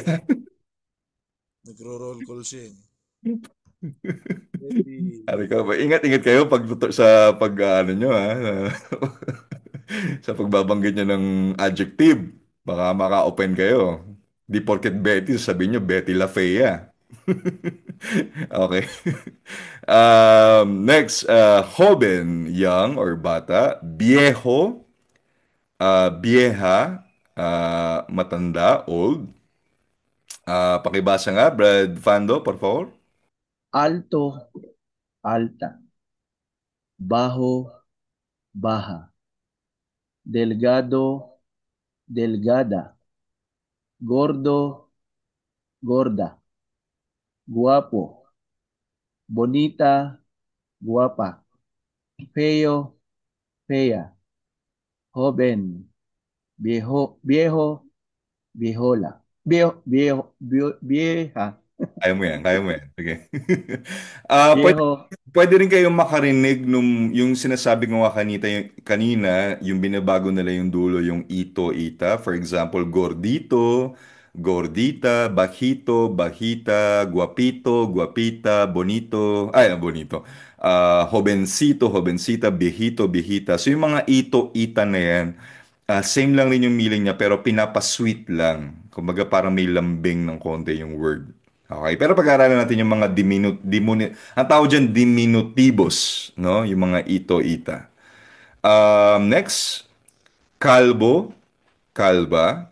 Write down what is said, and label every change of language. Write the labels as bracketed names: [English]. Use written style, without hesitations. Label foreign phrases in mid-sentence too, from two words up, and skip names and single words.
[Filipino] Nagro-roll call siya eh. Betty. Ari ka ba? Ingat-ingat kayo sa pag ano nyo ha. Sa pagbabanggit nyo ng adjective. Baka maka-open kayo. Di porket Betty, sabihin nyo Betty La Fea. Okay. [English] Next, joven, young or bata. [Spanish] Viejo, vieja, [Filipino] matanda, old. Pakibasa nga, Brad Fando, [Spanish] por favor. Alto, alta. Bajo, baja. Delgado, delgada. Gordo, gorda. Guapo, bonita, guapa. Feo, fea. Joven, viejo, viejola. Vieja. [Filipino] Kaya mo yan, kaya mo yan. Sige. Pwede, [Spanish] Viejo, [Filipino] pwede rin kayong makarinig yung sinasabi ko nga kanina, yung binabago nila yung dulo, yung ito, [Spanish] ita. [English] For example, [Spanish] gordito, gordita, bajito, bajita, guapito, guapita, bonito, bonito. Jovencito, jovencita, viejito, viejita. [Filipino] So yung mga ito, ita na yan, same lang rin yung meaning niya pero pinapasweet lang. Kumbaga parang may lambing ng konti yung word. Okay, pero pag-aaralan natin yung mga ang tawag dyan diminutibos, no? Yung mga ito, ita. Next, kalbo, kalba.